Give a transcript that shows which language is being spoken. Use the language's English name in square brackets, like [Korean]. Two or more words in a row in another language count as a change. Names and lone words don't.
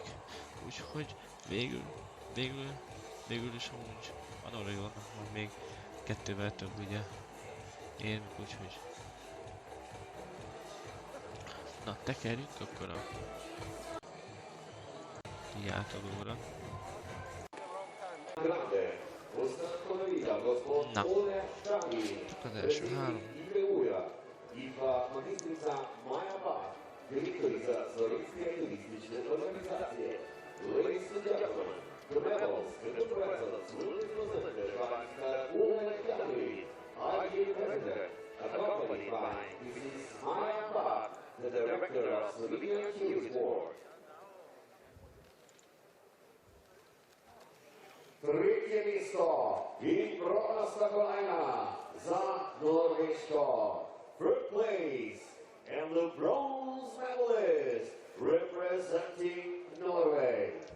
[Hungarian] Úgyhogy végül is amúgy a norvégoknak van még 2-vel több ugye érmük, úgyhogy na, tekerjük akkor a diátadóra. Na, csak az első 3. [English] Ladies and gentlemen, the medals and the presents will be presented by Mr. Ole Kelly, IG President, accompanied by Mrs. Maya Bach, the Director of Slovenia Team Sport. [Slovenian] Tretje mesto in bronasta kolajna za Norveško. [English] Third place and the bronze medalist representing Norway.